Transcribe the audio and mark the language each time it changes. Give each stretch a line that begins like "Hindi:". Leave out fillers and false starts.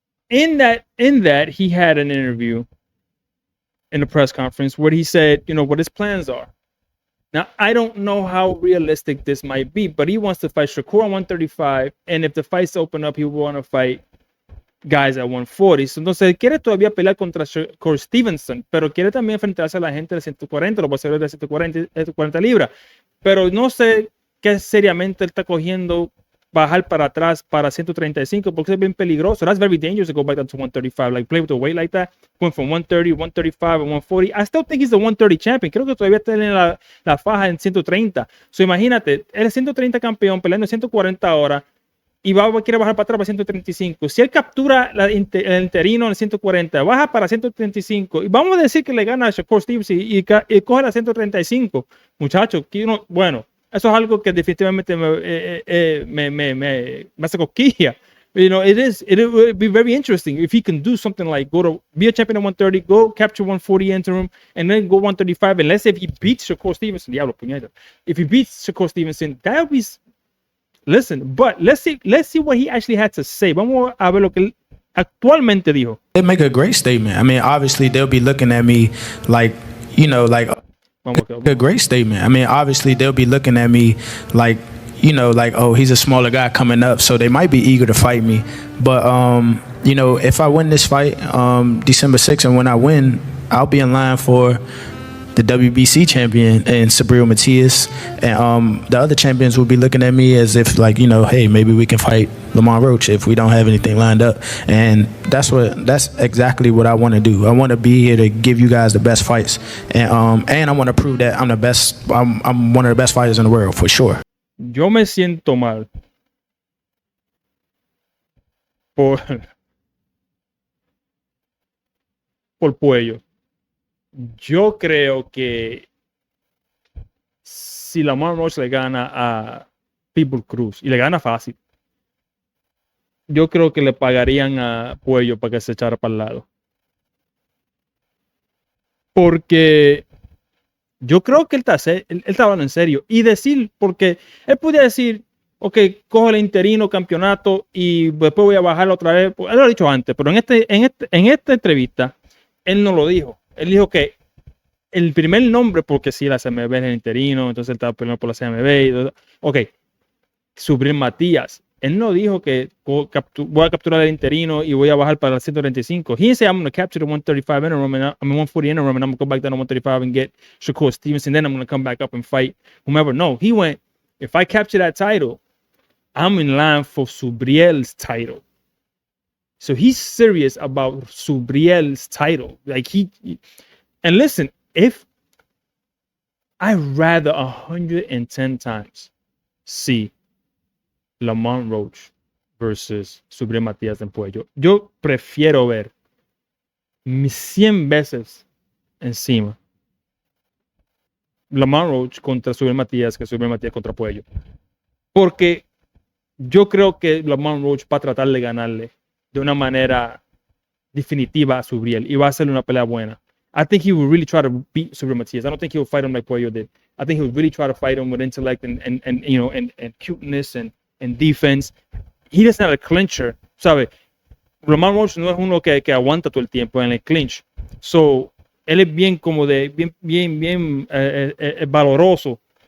English: In that, he had an interview in a press conference where he said, you know, what his plans are. Now, I don't know how realistic this might be, but he wants to fight Shakur at 135, and if the fights open up, he will want to fight guys at 140.
Spanish: So, entonces, quiere todavía pelear contra Shakur Stevenson, pero quiere también enfrentarse a la gente de 140, los boxeadores de 140 libras. Pero no sé qué seriamente él está cogiendo bajar para atrás para 135 porque es bien peligroso.
English: That's very dangerous to go back down to 135. Like play with a weight like that, going from 130, 135, and 140. I still think he's the 130 champion.
Spanish: Creo que todavía tiene la faja en 130. So imagínate, él es 130 campeón peleando 140 horas y quiere bajar para atrás para 135. Si él captura el interino en 140, baja para 135 y vamos a decir que le gana a Shakur Stevenson y coge la 135, muchachos, bueno, eso es algo que definitivamente me hace cosquilla.
English: You know, it would be very interesting if he can do something like be a champion at 130, go capture 140 interim, and then go 135. And let's say if he beats Shakur Stevenson,
Spanish: diablo, puñeta.
English: If he beats Shakur Stevenson, that would be. Listen, but let's see what he actually had to say.
Spanish: Vamos a ver lo que él actualmente dijo.
English: They make a great statement. I mean, obviously they'll be looking at me like, you know, like a great statement. I mean, obviously they'll be looking at me like, you know, like, oh, he's a smaller guy coming up, so they might be eager to fight me. But you know, if I win this fight December 6th, and when I win, I'll be in line for the WBC champion and Subriel Matías, and the other champions will be looking at me as if, like, you know, hey, maybe we can fight Lamont Roach if we don't have anything lined up. And that's exactly what I want to do. I want to be here to give you guys the best fights, and I want to prove that I'm the best. I'm one of the best fighters in the world for sure.
Spanish: Yo me siento mal por Puello. Yo creo que si Lamont Roach le gana a Pitbull Cruz y le gana fácil, yo creo que le pagarían a Puello para que se echara para el lado. Porque yo creo que él está hablando en serio. Y decir, porque él podría decir, ok, cojo el interino campeonato y después voy a bajarlo otra vez. Él lo ha dicho antes, pero en esta entrevista, él no lo dijo. Él dijo que el primer nombre, porque si la CMB es el interino, entonces él estaba peleando por la CMB. Ok, Subriel Matías. Él no dijo que voy a capturar el interino y voy a bajar para el 135.
English: He said, I'm going to capture the 135 interim, and 140 interim, and I'm going to go back down to 135 and get Shakur Stevenson. Then I'm going to come back up and fight whomever. No, he went, if I capture that title, I'm in line for Subriel's title. So he's serious about Subriel's title. Like and listen, if I'd rather 110 times see Lamont Roach versus Subriel Matías en Puello.
Spanish: Yo prefiero ver 100 veces encima Lamont Roach contra Subriel Matías que Subriel Matías contra Puello. Porque yo creo que Lamont Roach va a tratar de ganarle de una manera definitiva a Subriel y va a hacerle una pelea buena.
English: I think he will really try to beat Subriel Matías. I don't think he'll fight him like Puello did. I think he'll really try to fight him with intellect and you know and cuteness and defense. He doesn't have a clincher,
Spanish: ¿sabe? Lamont Roach no es uno que aguanta todo el tiempo en el clinch. So, él es bien como bien valoroso.